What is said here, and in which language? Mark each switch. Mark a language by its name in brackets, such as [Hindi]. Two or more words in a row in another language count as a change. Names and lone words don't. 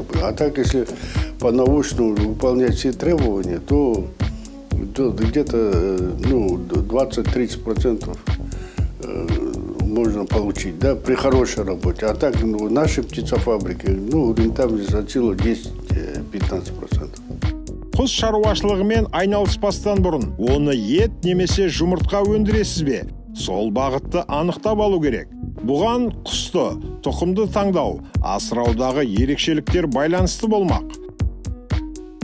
[Russian] А так, если по-научному выполнять все требования, то где-то 20-30% можно получить, да, при хорошей работе. А так, в нашей птицефабрике, рентабельность от силы 10-15%. [Kazakh] Құс шаруашылығымен айналыспастан бұрын, оны ет немесе жұмыртқа өндіресіз бе? Сол бағытты анықтап алу керек. Бұған құсты, тұқымды таңдау, асыраудағы ерекшеліктер байланысты болмақ.